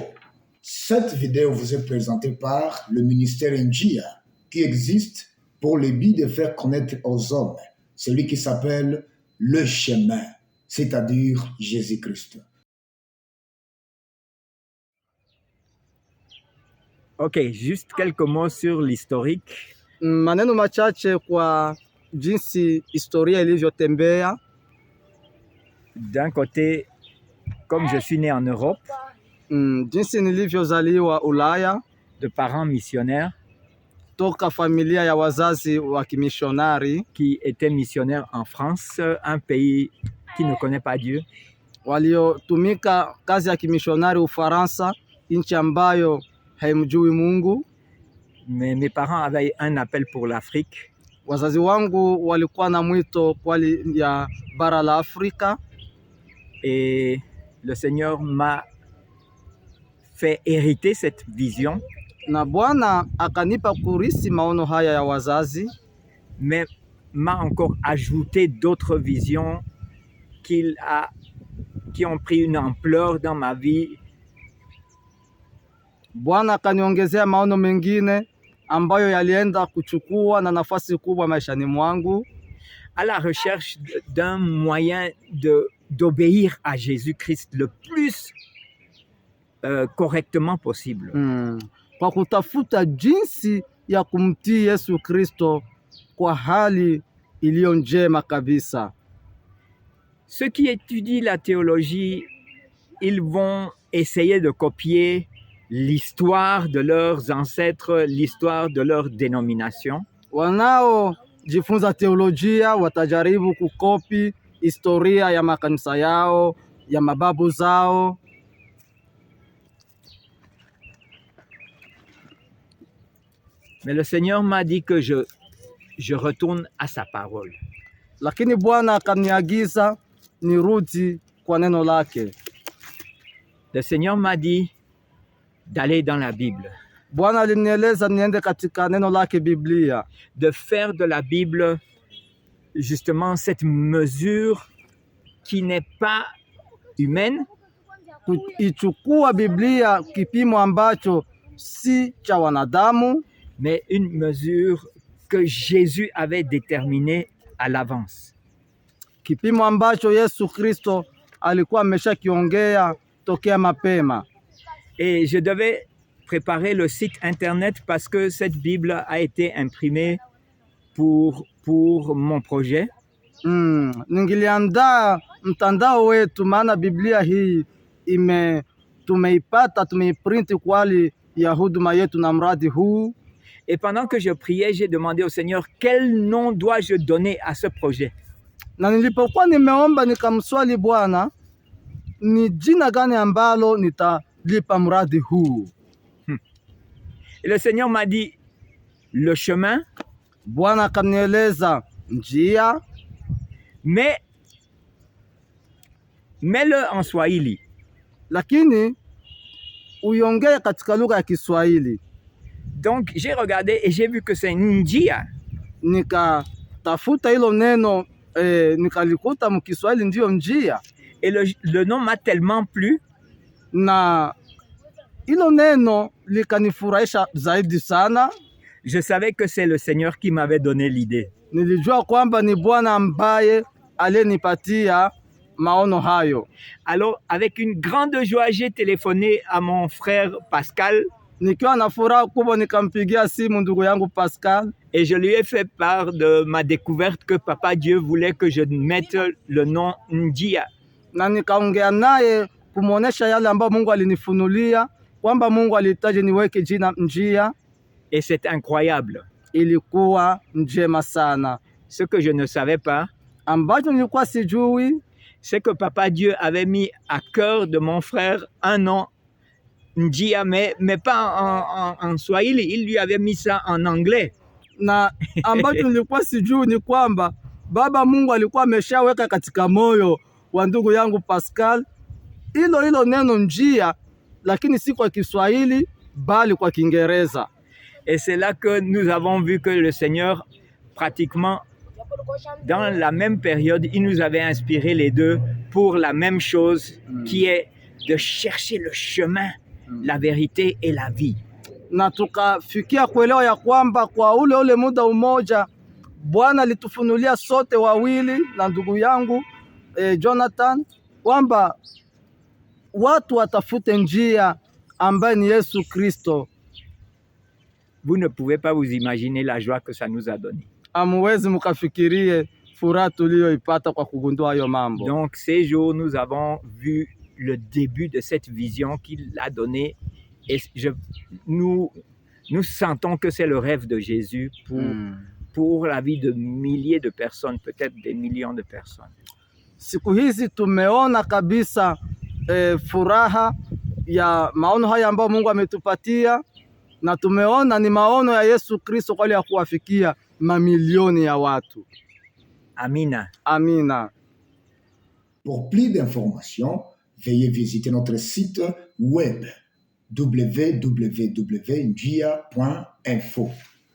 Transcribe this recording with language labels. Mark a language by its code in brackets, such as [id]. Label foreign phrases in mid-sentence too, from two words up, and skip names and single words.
[fr] Cette vidéo vous est présentée par le ministère Njia, qui existe pour le but de faire connaître aux hommes celui qui s'appelle le chemin, c'est-à-dire Jésus-Christ. Ok, juste quelques mots sur l'historique. [sw] Maneno machache kwa jinsi historia ilivyotembea. [fr] D'un côté, comme je suis né en Europe, [sw] Jinsi nilivyozaliwa Ulaya, [fr] de parents missionnaires [sw] toka familia ya wazazi wa kimishonari [fr] qui étaient missionnaires en France, un pays qui ne connaît pas Dieu. [sw] waliotumika kazi ya kimishonari Ufaransa, nchi ambayo haimjui Mungu. [fr] Mais mes parents avaient un appel pour l'Afrique. [sw] Wazazi wangu walikuwa na mwito kwa ya bara la Afrika, [fr] Et le Seigneur m'a fait hériter cette vision, [sw] na Bwana akanipa kurisi maono haya ya wazazi, [fr] mais m'a encore ajouté d'autres visions qui ont pris une ampleur dans ma vie. [sw] Bwana akaniongezea maono mengine ambayo yalienda kuchukua na nafasi kubwa maishani mwangu, [fr] À la recherche d'un moyen d'obéir à Jésus-Christ le plus correctement possible. [sw] Kwa kutafuta jinsi ya kumtii Yesu Kristo kwa hali iliyo njema kabisa. [fr] Ceux qui étudient la théologie, ils vont essayer de copier l'histoire de leurs ancêtres, l'histoire de leur dénomination. [sw] Wanaojifunza teolojia watajaribu kukopi historia ya makanisa yao, ya mababu zao. [fr] Mais le Seigneur m'a dit que je retourne à sa parole. [sw] Lakini Bwana akaniagiza nirudi kwa neno lake. [fr] Le Seigneur m'a dit d'aller dans la Bible. [sw] Bwana alinieleza niende katika neno lake Biblia, [fr] de faire de la Bible justement cette mesure qui n'est pas humaine, [sw] kuichukua Biblia kipimo ambacho si cha wanadamu, [fr] mais une mesure que Jésus avait déterminée à l'avance. [sw] Kipimo ambacho Yesu Kristo alikuwa ameshakiongea tokea mapema. [fr] Et je devais préparer le site internet parce que cette Bible a été imprimée pour mon projet. [sw] Ningiliandaa mtandao wetu maana Biblia hii tumeipata tumeiprint kwa ajili ya huduma yetu na mradi huu. [fr] Et pendant que je priais, j'ai demandé au Seigneur quel nom dois-je donner à ce projet. [sw] Na nilipokuwa nimeomba nikamswali Bwana ni jina gani ambalo nitalipa mradi huu. [fr] Et le Seigneur m'a dit le chemin. [sw] Bwana akanieleza njia, [fr] mais mets-le en Swahili. [sw] Lakini uiongee katika lugha ya Kiswahili. [fr] Donc j'ai regardé et j'ai vu que c'est njia. [sw] Nikatafuta hilo neno nikalikuta mkiswahili ndio njia. [fr] Et le nom m'a tellement plu. [sw] Na hilo neno likanifurahisha zaidi sana. [fr] Je savais que c'est le Seigneur qui m'avait donné l'idée. [sw] Nilijua kwamba ni Bwana ambaye alinipatia maono hayo. [fr] Alors avec une grande joie, j'ai téléphoné à mon frère Pascal. [sw] Nikiwa na furaha kubwa nikampigia simu ndugu yangu Pascal. [fr] Et je lui ai fait part de ma découverte que Papa Dieu voulait que je mette le nom Njia. [sw] Na nikaongea naye kumuonesha yale ambayo Mungu alinifunulia kwamba Mungu alihitaji niweke jina Njia. [fr] Et c'est incroyable. [sw] Ilikuwa njema sana. [fr] Ce que je ne savais pas, [sw] ambacho nilikuwa sijui, [fr] c'est que Papa Dieu avait mis à cœur de mon frère un nom Njia, mais pas en Swahili, il lui avait mis ça en anglais. [sw] Na ambacho nilikuwa sijui ni kwamba Baba Mungu alikuwa ameshaweka katika moyo wa ndugu yangu Pascal hilo neno njia, lakini si kwa Kiswahili bali kwa Kiingereza. [fr] Et c'est là que nous avons vu que le Seigneur, pratiquement dans la même période, il nous avait inspiré les deux pour la même chose, qui est de chercher le chemin, la vérité et la vie. [sw] Na tukafikia kuelewa ya kwamba kwa ule muda umoja Bwana alitufunulia sote wawili na ndugu yangu Jonathan kwamba watu watafute njia ambaye ni Yesu Kristo. [fr] Vous ne pouvez pas vous imaginer la joie que ça nous a donné. [sw] Amuwezi mukafikirie furaha tuliyoipata kwa kugundua hayo mambo. [fr] Donc ces jours, nous avons vu le début de cette vision qu'il a donnée et nous sentons que c'est le rêve de Jésus pour la vie de milliers de personnes, peut-être des millions de personnes. [sw] Siku hizi tumeona kabisa furaha ya maono haya ambayo Mungu ametupatia, na tumeona ni maono ya Yesu Kristo kwa ajili ya kuwafikia mamilioni ya watu. Amina. Amina. [fr] Pour plus d'informations, veuillez visiter notre site web www.njia.info.